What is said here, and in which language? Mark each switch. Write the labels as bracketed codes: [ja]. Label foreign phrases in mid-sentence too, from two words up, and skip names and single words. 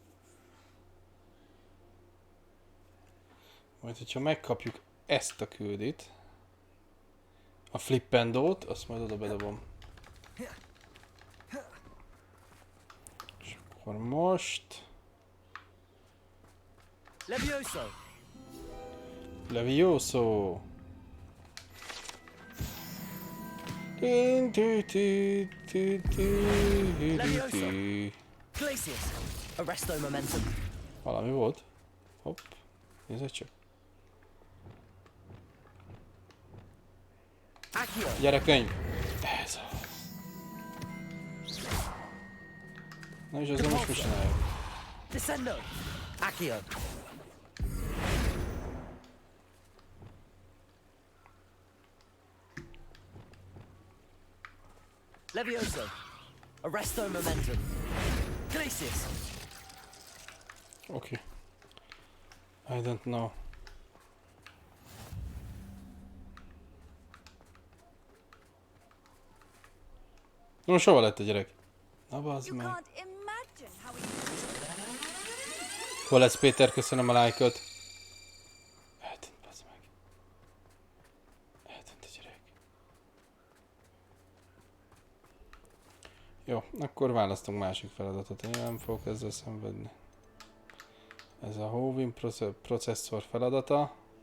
[hu] Majd, hogyha megkapjuk ezt a küldit, a flippendót, azt majd oda bedobom. És akkor most... Levioso! Levioso! Glacius! Arresto momentum. Valami volt. Hopp. Nézd csak. Accio! Gyere könyv! Ez az. Na és azért most mit csináljuk? Descendo! Accio! Levioso! Arresto momentum. Glacius! Oké. [en] I don't know. Na most hova lett a gyerek? [hu] Na bazd [en] You [hu] meg. [en] can't imagine how he [hu] Hol lesz Péter? Köszönöm a lájkot. Eltűnt, bazd meg. Eltűnt a gyerek. Jó, akkor választunk másik feladatot. Én nem fogok ezzel szenvedni. Ez a Hovin processzor feladata.